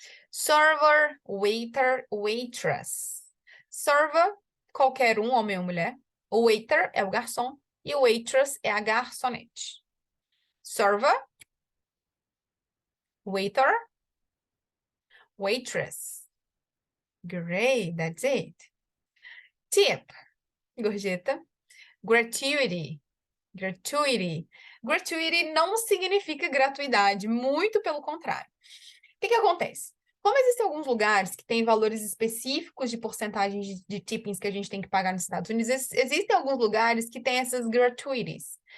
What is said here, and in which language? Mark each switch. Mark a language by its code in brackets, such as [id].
[en] Server, waiter, waitress. [pt] Server, qualquer um, homem ou mulher. O waiter é o garçom e o waitress é a garçonete. [en] Server, waiter, waitress. Great, that's it. Tip. gorjeta. Gratuity. Gratuity. [pt] Gratuity não significa gratuidade, muito pelo contrário. O que acontece? Como existem alguns lugares que têm valores específicos de porcentagens de tippings que a gente tem que pagar nos Estados Unidos, existem alguns lugares que têm essas gratuities.